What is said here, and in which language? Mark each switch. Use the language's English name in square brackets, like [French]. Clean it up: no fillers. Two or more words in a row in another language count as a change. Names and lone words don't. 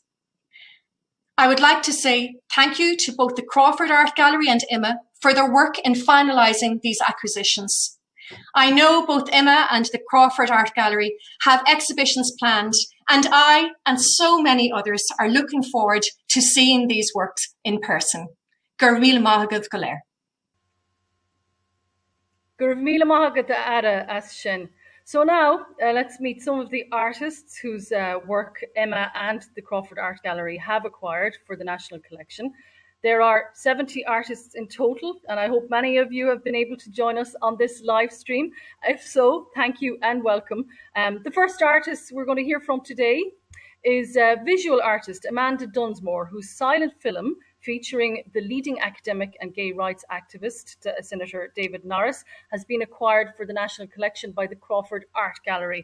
[English] I would like to say thank you to both the Crawford Art Gallery and IMMA for their work in finalising these acquisitions. I know both IMMA and the Crawford Art Gallery have exhibitions planned, and I and so many others are looking forward to seeing these works in person. [Irish] Gur míle maith agaibh go léir. Gur míle maith agat Ára as sin. [English] So now let's meet some of the artists whose work IMMA and the Crawford Art Gallery have acquired for the National Collection. There are 70 artists in total, and I hope many of you have been able to join us on this live stream. If so, thank you and welcome. The first artist we're going to hear from today is visual artist Amanda Dunsmore, whose silent film featuring the leading academic and gay rights activist, Senator David Norris, has been acquired for the National Collection by the Crawford Art Gallery.